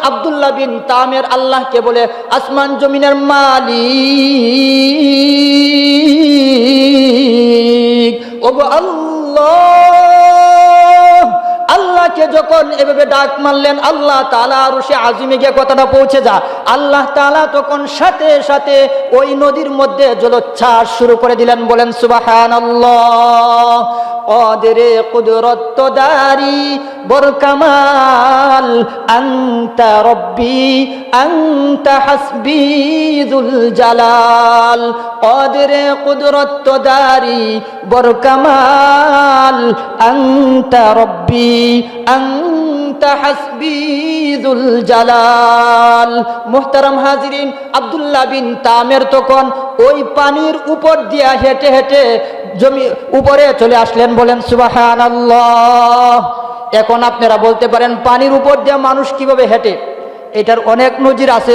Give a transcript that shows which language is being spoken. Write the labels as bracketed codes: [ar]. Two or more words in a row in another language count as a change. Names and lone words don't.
[bn] আব্দুল্লাহ বিন তামের আল্লাহকে বলে, আসমান জমিনের মালিক ওগো আল্লাহ। আল্লাহকে যখন এভাবে ডাক মারলেন, আল্লাহ তাআলা আরশে আজিমে গিয়ে কথাটা পৌঁছে যা, আল্লাহ তাআলা তখন সাথে সাথে ওই নদীর মধ্যে জলোচ্ছ্বাস শুরু করে দিলেন। বলেন সুবহানাল্লাহ। [fa] قادر قدرت داری برکمال [ar] انت ربی انت حسبی ذو الجلال [fa] قادر قدرت داری برکمال [ar] انت ربی انت حسبی ذو الجلال। [bn] মুহতারাম হাজিরিন, আব্দুল্লাহ বিন তামের তখন ওই পানির উপর দিয়া হেঁটে হেঁটে জমি উপরে চলে আসলেন। বলেন সুবহানাল্লাহ। এখন আপনারা বলতে পারেন পানির উপর দিয়ে মানুষ কিভাবে হেঁটে? এটার অনেক নজির আছে।